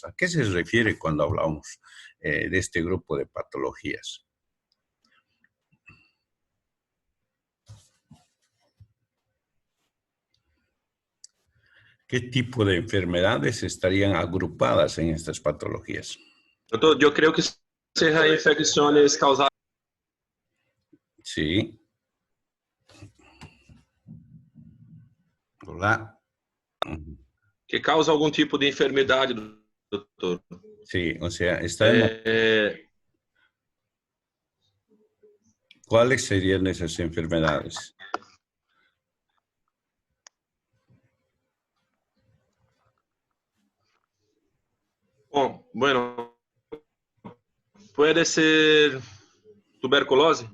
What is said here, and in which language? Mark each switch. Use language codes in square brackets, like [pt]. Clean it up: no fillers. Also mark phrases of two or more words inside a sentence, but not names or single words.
[es] ¿A qué se refiere cuando hablamos de este grupo de patologías? ¿Qué tipo de enfermedades estarían agrupadas en estas patologías? [pt] Eu creio que sejam infecções causadas. [es] Sí. Hola. [pt] Que causam algum tipo de enfermidade, doutor. [es] Sí, o sea, ¿cuáles serían esas enfermedades? Bom, bueno, puede ser tuberculose.